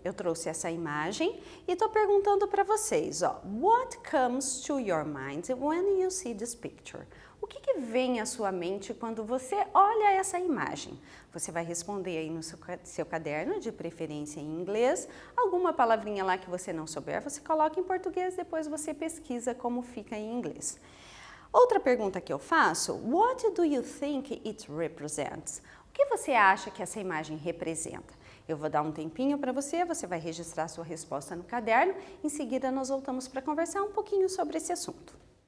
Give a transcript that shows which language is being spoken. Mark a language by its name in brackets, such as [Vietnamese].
[Portuguese] Eu trouxe essa imagem e estou perguntando para vocês, ó, [English] what comes to your mind when you see this picture? [Portuguese] O que vem à sua mente quando você olha essa imagem? Você vai responder aí no seu caderno, de preferência em inglês. Alguma palavrinha lá que você não souber, você coloca em português, depois você pesquisa como fica em inglês. Outra pergunta que eu faço, [English] what do you think it represents? [Portuguese] O que você acha que essa imagem representa? Eu vou dar um tempinho para você, você vai registrar sua resposta no caderno. Em seguida, nós voltamos para conversar um pouquinho sobre esse assunto.